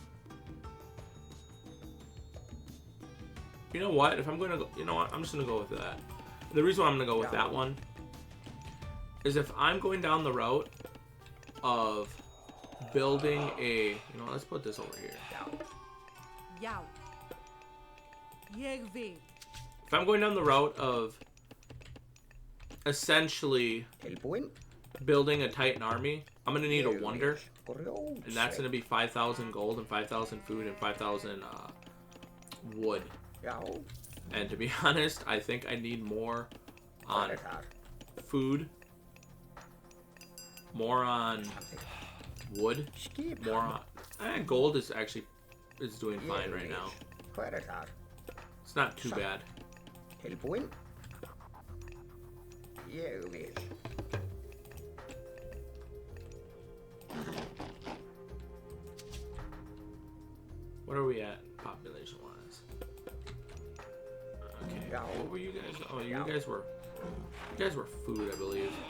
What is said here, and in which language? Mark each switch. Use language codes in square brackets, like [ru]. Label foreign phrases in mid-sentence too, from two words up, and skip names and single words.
[en] You know what? If I'm going to go... You know what? I'm just going to go with that. The reason why I'm going to go with that one is if I'm going down the route of building a... You know what? Let's put this over here. [is] Já. Ég vil. [en] If I'm going down the route of essentially [is] Tilbúin. [en] building a Titan army, I'm going to need a Wonder. [is] Grjót. [en] And that's going to be 5,000 gold and 5,000 food and 5,000 wood. [is] Já. [en] And to be honest, I think I need more on [is] Hvað þar? [en] food, more on wood, [is] Skipan. [en] more on... gold is actually doing [is] Ég [en] fine right [is] vil. [en] now. [is] Hvað þar? [en] It's not too bad. [is] Tilbúin. Ég vil. [en] What are we at population wise? Okay. Yeah. What were you guys? Oh, you Yeah. guys were food, I believe.